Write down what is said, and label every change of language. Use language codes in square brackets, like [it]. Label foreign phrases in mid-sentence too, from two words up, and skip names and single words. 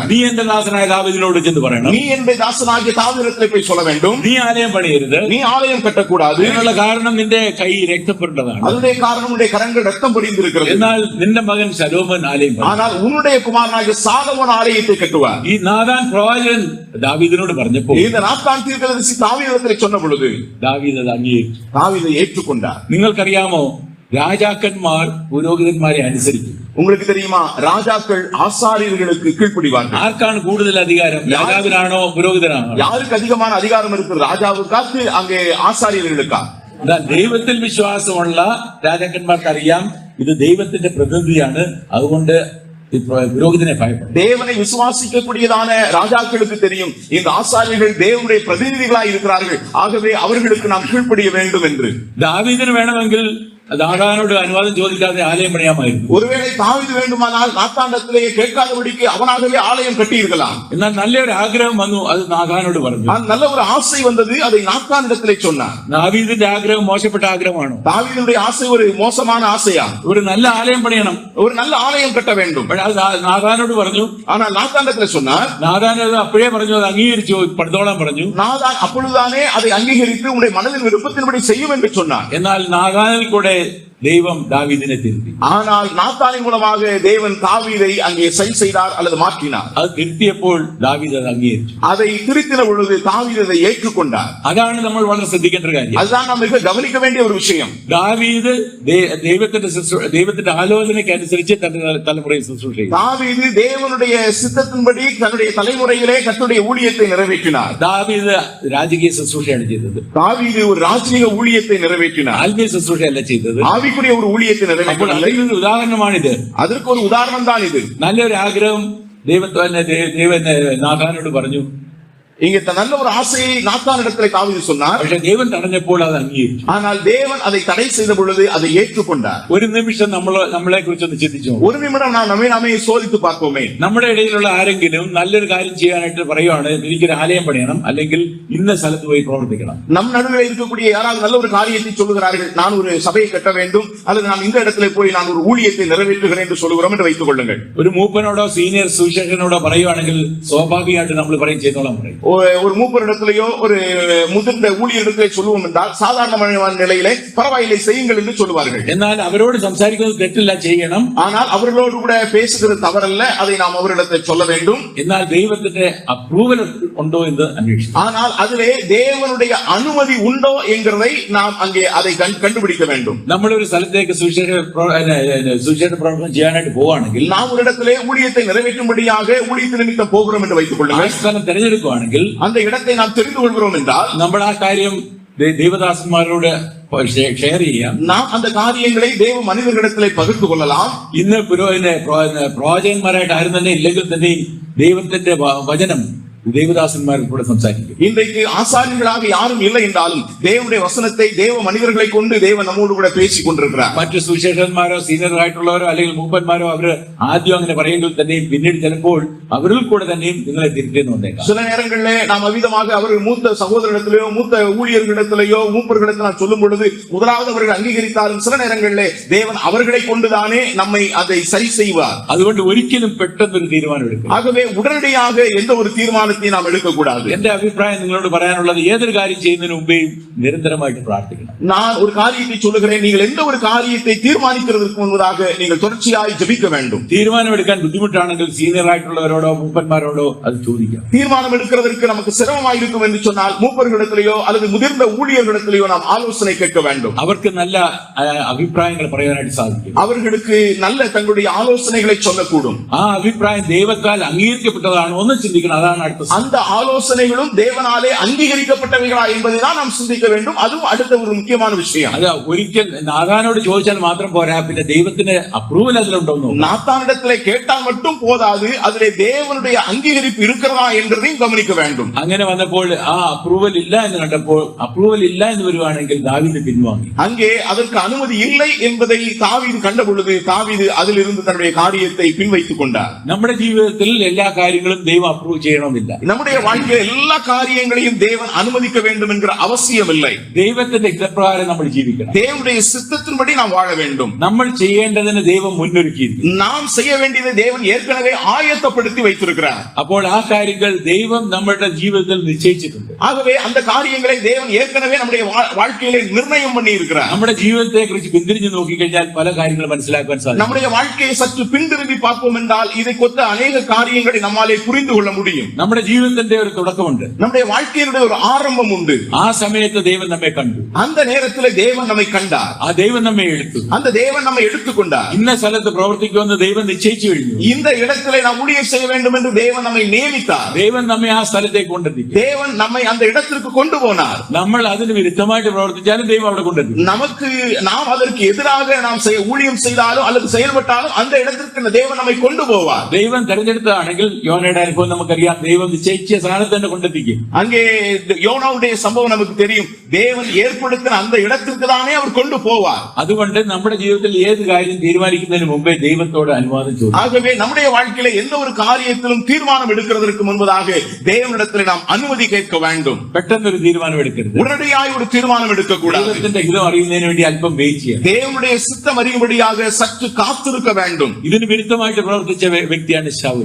[ml] നീ എന്റെ ദാസനായ ദാവീദിനോട് ചെന്ന് പറയണം, [ta] நீ என்னுடைய தாசனாகிய தாவீதிடத்திலே போய் சொல்ல வேண்டும், [ml] നീ ആലയം പണിയരുത്, [ta] நீ ஆலயம் கட்டக்கூடாது. [ml] അതിനുള്ള കാരണം നിന്റെ കൈ രക്തപ്പെട്ടതാണ്. [ta] அதனுடைய காரணம் உன்னுடைய கரங்கள் ரத்தம் பொடிந்திருக்கிறது. [ml] എന്നാൽ നിന്റെ മകൻ ശലോമോൻ ആലയം പണിയും. [ta] ஆனால் உன்னுடைய குமாரனாகிய சாலமோன் ஆலயத்தை கட்டுவார். [ml] ഈ നാഥാൻ പ്രവാചകൻ ദാവീദിനോട് പറഞ്ഞപ്പോൾ [ta] இந்த நாத்தான் தீர்க்கதரிசி தாவீதிடத்திலே சொன்ன பொழுது [ml] ദാവീദ് അത് അംഗീകരിച്ചു. [ta] தாவீதை ஏற்றுக்கொண்டார். [ml] നിങ്ങൾക്കറിയാമോ രാജാക്കന്മാർ പുരോഹിതന്മാരെ അനുസരിക്കും. [ta] உங்களுக்கு தெரியுமா, ராஜாக்கள் ஆசாரியர்களுக்கு கீழ்ப்படிவார்கள். [ml] ആർക്കാണ് കൂടുതൽ അധികാരം, രാജാവിനാണോ പുരോഹിതനാണോ? [ta] யாருக்கு அதிகமான அதிகாரம் இருக்கிறது, ராஜாவுக்கா அங்கே ஆசாரியர்களுக்கா? [ml] ദൈവത്തിൽ വിശ്വാസമുള്ള രാജാക്കന്മാർക്ക് അറിയാം ഇത് ദൈവത്തിന്റെ പ്രതിനിധിയാണ്, അതുകൊണ്ട് പുരോഹിതനെ ഭയപ്പെടും. [ta] தேவனை விசுவாசிக்கக்கூடியதான ராஜாக்களுக்கு தெரியும் இந்த ஆசாரியர்கள் தேவனுடைய பிரதிநிதிகளாய் இருக்கிறார்கள், ஆகவே அவர்களுக்கு நாம் கீழ்ப்படிய வேண்டும் என்று. [ml] ദാവീദിന് വേണമെങ്കിൽ നാഥാനോട് അനുവാദം ചോദിക്കാതെ ആലയം പണിയാമായിരുന്നു. [ta] ஒருவேளை தாவீது வேண்டுமானால் நாத்தானிடத்திலேயே கேட்காதபடிக்கு அவனாகவே ஆலயம் கட்டியிருக்கலாம். [ml] എന്നാൽ നല്ലൊരു ആഗ്രഹം വന്നു, അത് നാഥാനോട് പറഞ്ഞു. [ta] நல்ல ஒரு ஆசை வந்தது, அதை நாத்தானிடத்திலே சொன்னார். [ml] ദാവീദിന്റെ ആഗ്രഹം മോശപ്പെട്ട ആഗ്രഹമാണോ? [ta] தாவீதுடைய ஆசை ஒரு மோசமான ஆசையா? [ml] ഒരു നല്ല ആലയം പണിയണം, [ta] ஒரு நல்ல ஆலயம் கட்ட வேண்டும். [ml] നാഥാനോട് പറഞ്ഞു. [ta] ஆனால் நாத்தானிடத்திலே சொன்னார், [ml] നാഥാൻ അത് അപ്പോഴേ പറഞ്ഞു, അത് അംഗീകരിച്ചു, പണിതോളാൻ പറഞ്ഞു. [ta] நாதான் அப்பொழுதுதானே அதை அங்கீகரித்து உன்னுடைய மனதின் விருப்பத்தின்படி செய்யும் என்று சொன்னார். [ml] എന്നാൽ നാഥാനിൽ കൂടെ ദൈവം ദാവീദിനെ തിരുത്തി. [ta] ஆனால் நாத்தானின் மூலமாக தேவன் தாவீதை அங்கே சரி செய்தார் அல்லது மாற்றினார். [ml] അത് തിരുത്തിയപ്പോൾ ദാവീദ് അത് അംഗീകരിച്ചു. [ta] அதை திருத்தின பொழுது தாவீது அதை ஏற்றுக்கொண்டார். [ml] അതാണ് നമ്മൾ വളരെ ശ്രദ്ധിക്കേണ്ട ഒരു കാര്യം. [ta] அதுதான் நாம் மிக கவனிக்க வேண்டிய ஒரு விஷயம். [ml] ദാവീദ് ദൈവത്തിന്റെ ആലോചനയ്ക്ക് അനുസരിച്ച് തന്റെ തലമുറയിൽ ശുശ്രൂഷ ചെയ്തു. [ta] தாவீது தேவனுடைய சித்தத்தின்படி தன்னுடைய தலைமுறையிலே கர்த்தருடைய ஊழியத்தை நிறைவேற்றினார். [ml] ദാവീദ് രാജകീയ ശുശ്രൂഷയാണ് ചെയ്തത്. [ta] தாவீது ஒரு ராஜ்ஜிக ஊழியத்தை நிறைவேற்றினார். [ml] ആത്മീയ ശുശ്രൂഷയല്ല ചെയ്തത്. [ta] ஆவிக்குரிய ஒரு ஊழியத்தை [ml] അപ്പോൾ [ta] நிறைவேற்றினார். [ml] അതിനൊരു ഉദാഹരണമാണിത്. [ta] அதற்கு ஒரு உதாரணம் தான் இது. [ml] നല്ലൊരു ആഗ്രഹം ദൈവൻ നാഥാനോട് പറഞ്ഞു. [ta] இங்க நல்ல ஒரு ஆசையை நாத்தானிடத்திலே தாவீது சொன்னார். [ml] പക്ഷെ ദൈവം തടഞ്ഞപ്പോൾ അത് അംഗീകരിച്ചു. [ta] ஆனால் தேவன் அதை தடை செய்த பொழுது அதை ஏற்றுக்கொண்டார். [ml] ഒരു നിമിഷം നമ്മളെ കുറിച്ചൊന്ന് ചിന്തിച്ചു. [ta] ஒரு நிமிடம் நாம் நம்மை சோதித்து பார்ப்போமே. [ml] നമ്മുടെ ഇടയിലുള്ള ആരെങ്കിലും നല്ലൊരു കാര്യം ചെയ്യാനായിട്ട് പറയുവാണ്, എനിക്കൊരു ആലയം പണിയണം, അല്ലെങ്കിൽ ഇന്ന സ്ഥലത്ത് പോയി പ്രവർത്തിക്കണം. [ta] நம் நடுவில் இருக்கக்கூடிய யாராவது நல்ல ஒரு காரியத்தை சொல்லுகிறார்கள், நான் ஒரு சபையை கட்ட வேண்டும் அல்லது நான் இந்த இடத்திலே போய் நான் ஒரு ஊழியத்தை நிறைவேற்றுகிறேன் என்று சொல்லுகிறோம் என்று வைத்துக் கொள்ளுங்கள். [ml] ഒരു മൂപ്പനോടോ സീനിയർ സുവിശേഷകനോടോ പറയുവാണെങ്കിൽ സ്വാഭാവികമായിട്ട് നമ്മൾ പറയും ചെയ്തോളാം പറയും. [ta] ஒரு மூப்பரிடத்திலேயோ ஒரு முதிர்ந்த ஊழியரிடத்திலே சொல்லுவோம் என்றால் சாதாரணமான நிலையிலே பரவாயில்லை செய்யுங்கள் என்று சொல்லுவார்கள். [ml] എന്നാൽ അവരോട് സംസാരിക്കുന്നത് തെറ്റില്ല, ചെയ്യണം. [ta] ஆனால் அவர்களோடு கூட பேசுகிறது தவறல்ல, அதை நாம் அவரிடத்தை சொல்ல வேண்டும். [ml] എന്നാൽ ദൈവത്തിന്റെ അപ്രൂവൽ ഉണ്ടോ എന്ന് അന്വേഷിക്കണം. [ta] ஆனால் அதிலே தேவனுடைய அனுமதி உண்டோ என்கிறதை நாம் அங்கே அதை கண்டுபிடிக்க வேண்டும். [ml] നമ്മളൊരു സ്ഥലത്തേക്ക് സുവിശേഷ പ്രവർത്തനം ചെയ്യാനായിട്ട് പോവുകയാണെങ്കിൽ, [ta] நாம் ஒரு இடத்திலே ஊழியத்தை நிறைவேற்றும்படியாக ஊழியத்து நிமித்தம் போகிறோம் என்று வைத்துக் [ml] ആ [ta] கொள்ளுங்கள். [ml] സ്ഥലം തിരഞ്ഞെടുക്കുകയാണെങ്കിൽ [ta] அந்த இடத்தை நாம் தெரிந்து கொள்கிறோம் என்றால் [ml] നമ്മൾ ആ കാര്യം ദൈവദാസന്മാരോട് ഷെയർ ചെയ്യാം. [ta] நாம் அந்த காரியங்களை தேவ மனிதர்களிடத்திலே பகிர்ந்து கொள்ளலாம். [ml] ഇന്ന് പ്രവാചകന്മാരായിട്ട് ആരും തന്നെ ഇല്ലെങ്കിൽ തന്നെയും ദൈവത്തിന്റെ വചനം ദൈവദാസന്മാരിൽ കൂടെ സംസാരിക്കും. [ta] இன்றைக்கு ஆசாரியர்களாக யாரும் இல்லை என்றாலும் தேவனுடைய வசனத்தை தேவ மனிதர்களை கொண்டு தேவன் நம்மோடு கூட பேசிக் கொண்டிருக்கிறார். [ml] മറ്റു സുവിശേഷന്മാരോ സീനിയർ ആയിട്ടുള്ളവരോ അല്ലെങ്കിൽ മൂപ്പന്മാരോ അവര് ആദ്യം അങ്ങനെ പറയുമെങ്കിൽ തന്നെയും പിന്നീട് ചിലപ്പോൾ അവരിൽ കൂടെ തന്നെയും നിങ്ങളെ തിരുത്തേന്ന് വന്നേക്കാം. [ta] சில நேரங்களிலே நாம் அவிதமாக அவர்கள் மூத்த சகோதரத்திலேயோ மூத்த ஊழியர்களிடத்திலேயோ மூப்பர்களிடத்தில் நான் சொல்லும் பொழுது முதலாவது அவர்கள் அங்கீகரித்தாலும் சில நேரங்களிலே தேவன் அவர்களை கொண்டுதானே நம்மை அதை சரி செய்வார். [ml] അതുകൊണ്ട് ഒരിക്കലും പെട്ടെന്നൊരു തീരുമാനം എടുക്കും. [ta] ஆகவே உடனடியாக எந்த ஒரு தீர்மானத்தை நாம் எடுக்கக்கூடாது. [ml] എന്റെ അഭിപ്രായം നിങ്ങളോട് പറയാനുള്ളത്, ഏതൊരു കാര്യം ചെയ്യുന്നതിന് മുമ്പേയും നിരന്തരമായിട്ട് പ്രാർത്ഥിക്കണം. [ta] நான் ஒரு காரியத்தை சொல்லுகிறேன், நீங்கள் எந்த ஒரு காரியத்தை தீர்மானிக்கிறதுக்கு முன்பதாக நீங்கள் தொடர்ச்சியாய் ஜெபிக்க வேண்டும். [ml] തീരുമാനമെടുക്കാൻ ബുദ്ധിമുട്ടാണെങ്കിൽ സീനിയർ ആയിട്ടുള്ളവരോടോ മൂപ്പന്മാരോടോ അത് ചോദിക്കാം. [ta] தீர்மானம் எடுக்கிறதற்கு நமக்கு சிரமமாய் இருக்கும் என்று சொன்னால் மூப்பர்களிடத்திலேயோ அல்லது முதிர்ந்த ஊழியர்களிடத்திலேயோ நாம் ஆலோசனை கேட்க வேண்டும். [ml] അവർക്ക് നല്ല അഭിപ്രായങ്ങൾ പറയാനായിട്ട് സാധിക്കും. [ta] அவர்களுக்கு நல்ல தங்களுடைய ஆலோசனைகளை சொல்லக்கூடும். [ml] ആ അഭിപ്രായം ദൈവത്താൽ അംഗീകരിക്കപ്പെട്ടതാണോ ഒന്ന് ചിന്തിക്കണം. അതാണ് അടുത്ത. [ta] அந்த ஆலோசனைகளும் தேவனாலே அங்கீகரிக்கப்பட்டவைகளா என்பதை தான் நாம் சிந்திக்க வேண்டும். அதுவும் அடுத்த ஒரு முக்கியமான விஷயம். [ml] അത് ഒരിക്കൽ നാഥാനോട് ചോദിച്ചാൽ മാത്രം പോരാ, പിന്നെ ദൈവത്തിന് അപ്രൂവൽ അതിലുണ്ടോന്നു. [ta] நாத்தானிடத்திலே கேட்டால் மட்டும் போதாது, அதிலே தேவனுடைய அங்கீகரிப்பு இருக்கிறதா என்றதையும் கவனிக்க வேண்டும். [ml] അങ്ങനെ വന്നപ്പോൾ ആ അപ്രൂവൽ ഇല്ല എന്ന് കണ്ടപ്പോൾ, അപ്രൂവൽ ഇല്ല എന്ന് വരുവാണെങ്കിൽ ദാവീദ് പിൻവാങ്ങി. [ta] அங்கே அதற்கு அனுமதி இல்லை என்பதை தாவீது கண்ட பொழுது தாவீது அதிலிருந்து தன்னுடைய காரியத்தை பின்வைத்துக் கொண்டார். [ml] നമ്മുടെ ജീവിതത്തിൽ എല്ലാ കാര്യങ്ങളും ദൈവം അപ്രൂവ് ചെയ്യണമെന്നില്ല. [ta] நம்முடைய வாழ்க்கையில் எல்லா காரியங்களையும் தேவன் அனுமதிக்க வேண்டும் என்கிற அவசியம் இல்லை. [ml] ദൈവത്തിന്റെ ഹിതപ്രകാരം നമ്മൾ ജീവിക്കണം. [ta] தேவனுடைய சித்தத்தின்படி நாம் வாழ வேண்டும். [ml] നമ്മൾ ചെയ്യേണ്ടതിന് ദൈവം മുന്നൊരുക്കിയിരിക്കുന്നു. [ta] நாம் செய்ய வேண்டியதை தேவன் ஏற்கனவே ஆயத்தப்படுத்தி வைத்திருக்கிறார். [ml] അപ്പോൾ ആ കാര്യങ്ങൾ ദൈവം നമ്മുടെ ജീവിതത്തിൽ നിശ്ചയിച്ചിട്ടുണ്ട്. [ta] ஆகவே அந்த காரியங்களை தேவன் ஏற்கனவே நம்முடைய வாழ்க்கையிலே நிர்ணயம் பண்ணி இருக்கிறார். [ml] നമ്മുടെ ജീവിതത്തെ കുറിച്ച് പിന്തിരിഞ്ഞു നോക്കിക്കഴിഞ്ഞാൽ പല കാര്യങ്ങളും മനസ്സിലാക്കാൻ സാധിക്കും. [ta] நம்முடைய வாழ்க்கையை சற்று பின்திரும்பி பார்ப்போம் என்றால் இதை கொத்த அநேக காரியங்களை நம்மாலே புரிந்து கொள்ள முடியும். [ml] നമ്മുടെ ജീവിതത്തിന്റെ ഒരു തുടക്കമുണ്ട്. [ta] நம்முடைய வாழ்க்கையினுடைய ஒரு ஆரம்பம் உண்டு. [ml] ആ സമയത്ത് ദൈവം നമ്മെ കണ്ടു. [ta] அந்த நேரத்தில் தேவன் நம்மை கண்டார். [ml] ആ ദൈവം നമ്മെ എടുത്തു. [ta] அந்த தேவன் நம்மை எடுத்துக்கொண்டார். [ml] ഇന്ന സ്ഥലത്ത് പ്രവർത്തിക്കുമെന്ന് ദൈവം നിശ്ചയിച്ചു കഴിഞ്ഞു. [ta] இந்த இடத்திலே நாம் ஊழியம் செய்ய வேண்டும் என்று தேவன் நம்மை நியமித்தார். [ml] ദൈവം നമ്മെ ആ സ്ഥലത്തേക്ക് കൊണ്ടെത്തിക്കും. [ta] தேவன் நம்மை அந்த இடத்திற்கு கொண்டு போனார். [ml] നമ്മൾ അതിന് വിരുദ്ധമായിട്ട് പ്രവർത്തിച്ചാലും ദൈവം അവിടെ കൊണ്ടെത്തിക്കും. [ta] நமக்கு நாம் அதற்கு எதிராக நாம் ஊழியம் செய்தாலும் அல்லது செயல்பட்டாலும் அந்த இடத்திற்கு தேவன் நம்மை கொண்டு போவார். [ml] ദൈവം തെരഞ്ഞെടുത്തതാണെങ്കിൽ യോനയുടെ അനുഭവം നമുക്കറിയാം. ദൈവം നിശ്ചയിച്ച സ്ഥാനത്ത് തന്നെ കൊണ്ടെത്തിക്കും. [ta] அங்கே யோனாவுடைய சம்பவம் நமக்கு தெரியும். தேவன் ஏற்படுத்தின அந்த இடத்திற்கு தானே அவர் கொண்டு போவார். [ml] അതുകൊണ്ട് നമ്മുടെ ജീവിതത്തിൽ ഏത് കാര്യം തീരുമാനിക്കുന്നതിന് മുമ്പേ ദൈവത്തോട് അനുവാദം ചോദിക്കും. [ta] ஆகவே நம்முடைய வாழ்க்கையில எந்த ஒரு காரியத்திலும் தீர்மானம் எடுக்கிறதற்கு முன்பதாக தேவனிடத்திலே நாம் அனுமதி கேட்க வேண்டும். [ml] പെട്ടെന്നൊരു തീരുമാനം എടുക്കരുത്. [ta] உடனடியாய் ஒரு தீர்மானம் எடுக்க கூடாது. [ml] ദൈവത്തിന്റെ ഹിതം അറിയുന്നതിന് വേണ്ടി അല്പം വെയിറ്റ് ചെയ്യണം. [ta] தேவனுடைய சித்தம் அறியும்படியாக சற்று காத்திருக்க வேண்டும். [ml] ഇതിന് വിരുദ്ധമായിട്ട് പ്രവർത്തിച്ച വ്യക്തിയാണ് ശൗൽ.